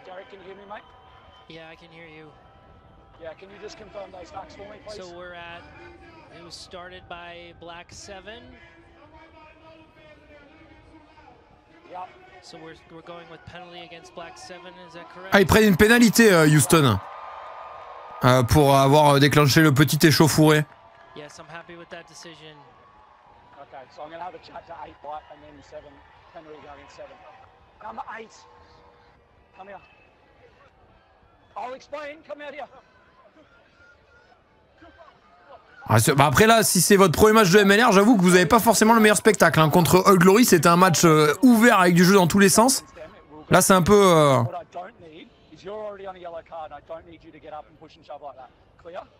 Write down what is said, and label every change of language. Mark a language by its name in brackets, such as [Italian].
[English] Derek, can you hear me, mate? Yeah, I can hear you. Yeah, can you just confirm those facts for me, please? So it was started by Black 7. Yeah. So we're going with penalty against Black 7, is that correct? [French] Ah, ils prennent une pénalité, Houston. Pour avoir déclenché le petit échauffouré. [English] Yes, I'm happy with that decision. Okay, so I'm going to have a chat to 8 white and then 7. Penalty going in 7. Number 8. Come here. I'll explain. Come out here. [French] Bah après là, si c'est votre premier match de MLR, j'avoue que vous n'avez pas forcément le meilleur spectacle. Hein. Contre Old Glory, c'était un match ouvert avec du jeu dans tous les sens. Là, c'est un peu... [English] What I don't need is you're already on a yellow card and I don't need you to get up and push and shove like that. Clear?